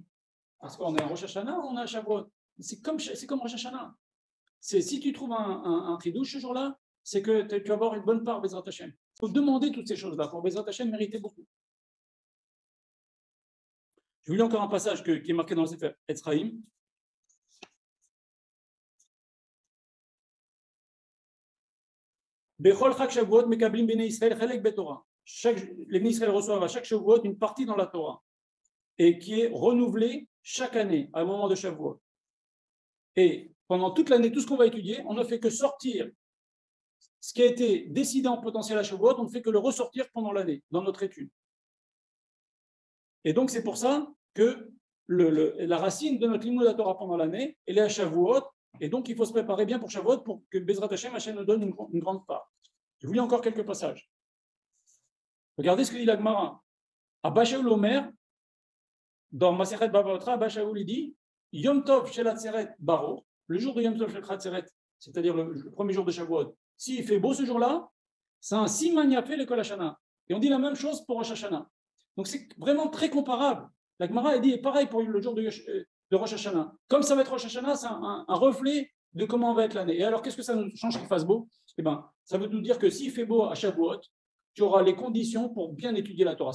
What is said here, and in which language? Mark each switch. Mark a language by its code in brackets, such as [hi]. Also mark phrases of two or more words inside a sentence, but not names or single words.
[fr] Parce qu'on est à Rosh Hashanah, on est à Shavuot. C'est comme Rosh Hashanah. Si tu trouves un chidouche ce jour-là, c'est que tu vas avoir une bonne part [he] בעזרת ה. [fr] Il faut demander toutes ces choses-là pour [he] בעזרת ה [fr] mériter beaucoup. Je vous lis encore un passage qui est marqué dans le Sefer Etzraïm. [he] בכל חג שבועות מקבלים בני ישראל חלק בתורה. [fr] Les [he] בני ישראל [fr] reçoivent à chaque Shavuot une partie dans la Torah et qui est renouvelée chaque année à un moment de Shavuot. Et pendant toute l'année, tout ce qu'on va étudier, on ne fait que sortir ce qui a été décidé en potentiel à Shavuot, on ne fait que le ressortir pendant l'année, dans notre étude. Et donc, c'est pour ça que la racine de notre [he] לימוד תורה [fr] pendant l'année, elle est à Shavuot, et donc il faut se préparer bien pour Shavuot pour que [he] בעזרת ה, [fr] Hashem nous donne une grande part. Je vous lis encore quelques passages. Regardez ce que dit la Gemara. [he] אבא שאול אומר, [fr] dans Masechet Bava Batra, Abba Shaul dit [he] יום טוב של עצרת בהיר, [fr] le jour de [he] יום טוב של עצרת, [fr] c'est-à-dire le premier jour de Shavuot, s'il fait beau ce jour-là, c'est un [he] סימן יפה לכל השנה. [fr] Et on dit la même chose pour Rosh Hashanah. Donc c'est vraiment très comparable. La Gemara a dit pareil pour le jour de Rosh Hashanah. Comme ça va être Rosh Hashanah, c'est un reflet de comment va être l'année. Et alors qu'est-ce que ça nous change qu'il fasse beau? Eh bien, ça veut nous dire que s'il fait beau à Shavuot, tu auras les conditions pour bien étudier la Torah.